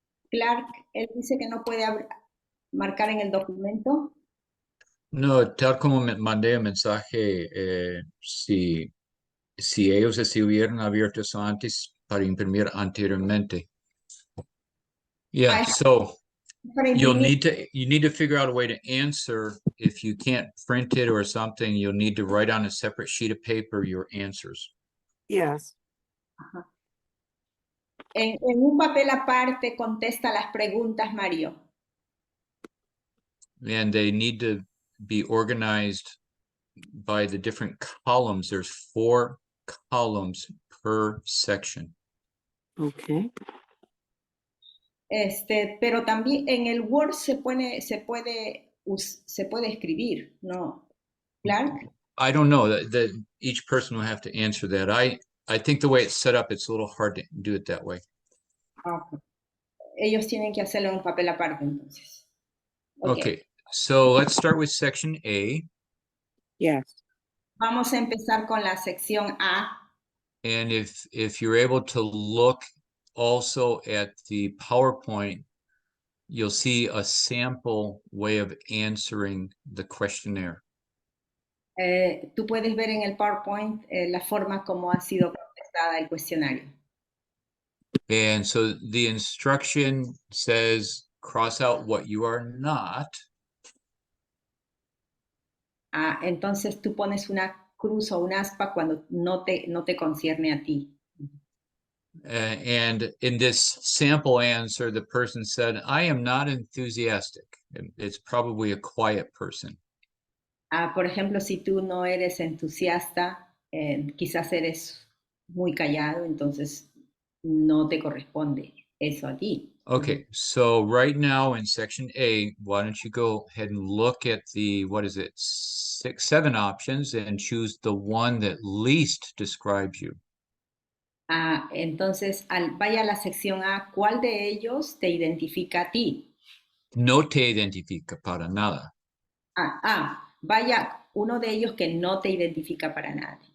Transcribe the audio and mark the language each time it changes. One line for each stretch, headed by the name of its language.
Spanish: Clark, él dice que no puede marcar en el documento. No, tal como me mandé el mensaje, si ellos estuvieran abiertos antes para imprimir anteriormente.
English: Yeah, so you need to figure out a way to answer. If you can't print it or something, you'll need to write on a separate sheet of paper your answers. Yes.
Spanish: En un papel aparte contesta las preguntas, Mario.
English: And they need to be organized by the different columns. There's 4 columns per section. Okay.
Spanish: Pero también en el Word se puede escribir, ¿no? Clark?
English: I don't know that each person will have to answer that. I think the way it's set up, it's a little hard to do it that way.
Spanish: Ellos tienen que hacerlo en un papel aparte, entonces.
English: Okay, so let's start with section A. Yes.
Spanish: Vamos a empezar con la sección A.
English: And if you're able to look also at the PowerPoint, you'll see a sample way of answering the questionnaire.
Spanish: Tú puedes ver en el PowerPoint la forma como ha sido contestada el cuestionario.
English: And so the instruction says, cross out what you are not.
Spanish: Entonces tú pones una cruz o un aspa cuando no te concierne a ti.
English: And in this sample answer, the person said, I am not enthusiastic. It's probably a quiet person.
Spanish: Por ejemplo, si tú no eres entusiasta, quizás eres muy callado, entonces no te corresponde eso a ti.
English: Okay, so right now in section A, why don't you go ahead and look at the, 7 options and choose the one that least describes you.
Spanish: Entonces, vaya a la sección A, ¿cuál de ellos te identifica a ti? No te identifica para nada. Vaya uno de ellos que no te identifica para nada.